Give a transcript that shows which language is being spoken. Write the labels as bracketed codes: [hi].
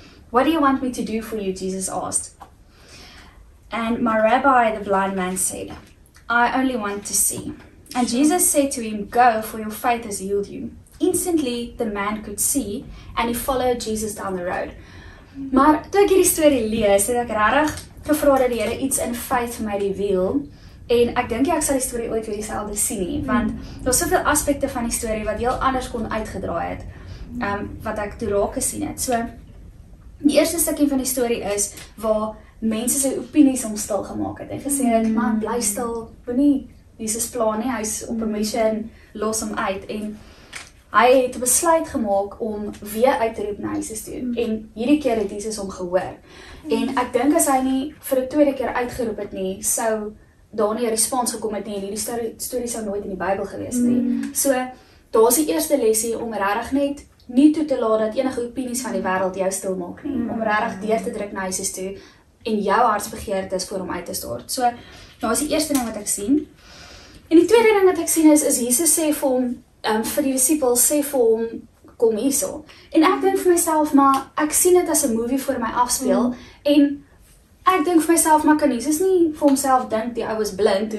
[en] "What do you want me to do for you?" Jesus asked. And "My rabbi," the blind man said, "I only want to see." And Jesus said to him, "Go, for your faith has healed you." Instantly, the man could see, and he followed Jesus down the road. [af] Maar toe ek hierdie storie lees, het ek regtig gevra dat die Here iets in feit vir my reveal. En ek dink ek sal die storie ooit weer dieselfde sien nie, want daar's soveel aspekte van die storie wat heel anders kon uitgedraai het, wat ek toe raak gesien het. So, die eerste stukkie van die storie is waar mense sy opinies om stil gemaak het en gesê het, "Man, bly stil, moenie Jesus pla nie, hy's op 'n mission, los hom uit." En hy het 'n besluit gemaak om weer uit te roep na Jesus toe. En hierdie keer het Jesus hom gehoor. En ek dink as hy nie vir 'n tweede keer uitgeroep het nie, sou daar nie 'n respons gekom het nie en hierdie storie sou nooit in die Bybel gewees het nie. So, daar's die eerste lesie om regtig net nie toe te laat dat enige opinies van die wêreld jou stil maak nie. Om regtig deur te druk na Jesus toe en jou hartsbegeertes voor hom uit te stort. So, daar's die eerste ding wat ek sien. En die tweede ding wat ek sien is Jesus sê vir hom, vir die disippels sê vir hom, "Kom hierso." En ek dink vir myself, maar ek sien dit as 'n movie voor my afspeel en ek dink vir myself, maar kan Jesus nie vir homself dink die ou was blind?